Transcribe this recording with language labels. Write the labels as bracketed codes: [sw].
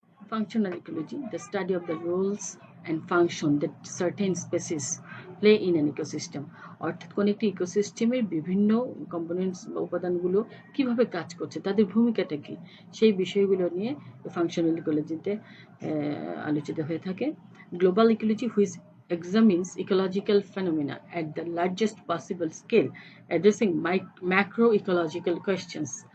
[en] Functional ecology, the study of the roles and function that certain species play in an ecosystem. [bn] অর্থাৎ কোন একটি ইকোসিস্টেমের বিভিন্ন components বা উপাদানগুলো কিভাবে কাজ করছে, তাদের ভূমিকাটা কি, সেই বিষয়গুলো নিয়ে ফাংশনাল ইকোলজিতে আলোচিত হয়ে থাকে। [en] Global ecology which examines ecological phenomena at the largest possible scale, addressing macroecological questions.